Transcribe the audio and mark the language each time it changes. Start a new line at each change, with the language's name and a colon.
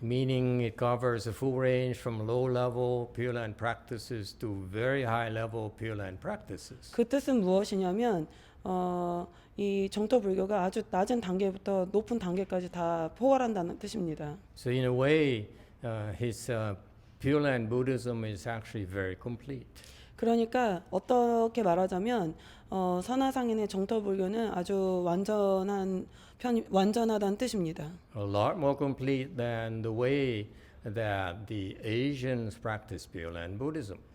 English: Meaning it covers a full range from low-level Pure Land practices to very high-level Pure Land practices.
Korean: 그 뜻은 무엇이냐면 이 정토 불교가 아주 낮은 단계부터 높은 단계까지 다 포괄한다는 뜻입니다.
English: So in a way, his Pure Land Buddhism is actually very complete.
Korean: 그러니까 어떻게 말하자면 선화상인의 정토 불교는 아주 완전하다는 뜻입니다.
English: A lot more complete than the way that the Asians practice Pure Land Buddhism.